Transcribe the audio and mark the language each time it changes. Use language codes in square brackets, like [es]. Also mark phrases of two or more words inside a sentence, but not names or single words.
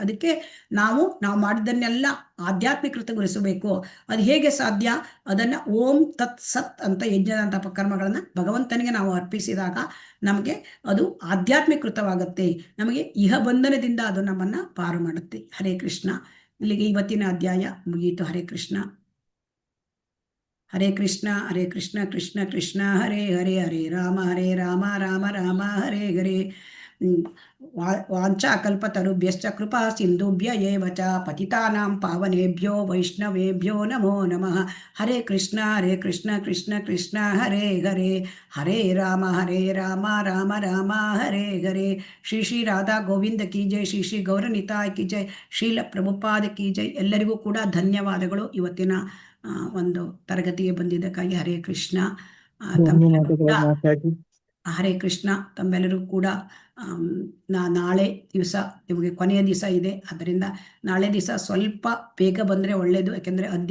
[kn] ಅದಕ್ಕೆ ನಾವು ಮಾಡಿದ್ದನ್ನೆಲ್ಲ ಆಧ್ಯಾತ್ಮಿಕೃತಗೊಳಿಸಬೇಕು. ಅದು ಹೇಗೆ ಸಾಧ್ಯ? ಅದನ್ನ [sa] ಓಂ ತತ್ ಸತ್ [kn] ಅಂತ ಯಜ್ಞದಾನ ತಪಕರ್ಮಗಳನ್ನು ಭಗವಂತನಿಗೆ ನಾವು ಅರ್ಪಿಸಿದಾಗ ನಮಗೆ ಅದು ಆಧ್ಯಾತ್ಮಿಕೃತವಾಗುತ್ತೆ, ನಮಗೆ ಇಹ ಬಂಧನದಿಂದ ಅದು ನಮ್ಮನ್ನ ಪಾರು ಮಾಡುತ್ತೆ. [sa] ಹರೇ ಕೃಷ್ಣ. [kn] ಇಲ್ಲಿಗೆ ಇವತ್ತಿನ ಅಧ್ಯಾಯ ಮುಗಿಯಿತು. [sa] ಹರೇ ಕೃಷ್ಣ. ಹರೇ ಕೃಷ್ಣ ಹರೇ ಕೃಷ್ಣ ಕೃಷ್ಣ ಕೃಷ್ಣ ಹರೇ ಹರೇ, ಹರೇ ರಾಮ ರಾಮ ರಾಮ ಹರೇ ಹರೇ. ವಾಂಛಾಕಲ್ಪತರುಭ್ಯಶ್ಚ ಕೃಪಾ ಸಿಂಧುಭ್ಯ ಏವ ಚ ಪತಿತಾನಾಂ ಪಾವನೇಭ್ಯೋ ವೈಷ್ಣವೇಭ್ಯೋ ನಮೋ ನಮಃ. ಹರೇ ಕೃಷ್ಣ ಕೃಷ್ಣ ಕೃಷ್ಣ ಹರೇ ಹರೇ, ಹರೇ ರಾಮ ರಾಮ ರಾಮ ಹರೇ ಹರೇ. [hi] श्री श्री राधा गोविंद की जय, श्री श्री गौरनिताई की जय, श्रील प्रभुपाद की जय. [kn] ಎಲ್ಲರಿಗೂ ಕೂಡ ಧನ್ಯವಾದಗಳು ಇವತ್ತಿನ ಒಂದು ತರಗತಿಗೆ ಬಂದಿದ್ದಕ್ಕಾಗಿ. [sa] ಹರೇ ಕೃಷ್ಣ. ಹರೇ ಕೃಷ್ಣ. [kn] ತಮ್ಮೆಲ್ಲರೂ ಕೂಡ ನಾಳೆ ದಿವಸ ನಿಮಗೆ ಕೊನೆಯ ದಿವಸ ಇದೆ, ಅದರಿಂದ ನಾಳೆ ದಿವಸ ಸ್ವಲ್ಪ ಬೇಗ ಬಂದರೆ ಒಳ್ಳೆಯದು.